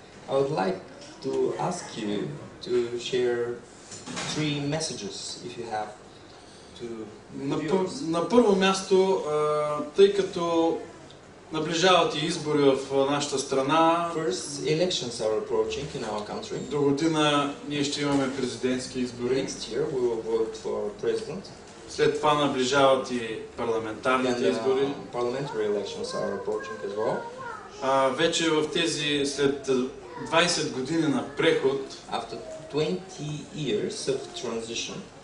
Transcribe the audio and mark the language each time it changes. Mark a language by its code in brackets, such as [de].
[en] I would like to ask you to share 3 messages, if you have, to [bg] на първо място, тъй като наближават и избори в нашата страна. [en] First, elections are approaching in our country. [bg] До година ние ще имаме президентски избори. [en] Next year we will vote for president. [bg] След това наближават и парламентарните избори. [en] Parliamentary elections are approaching as well. [bg] Вече в тези след 20 години на преход, [en] after 20 years of transition,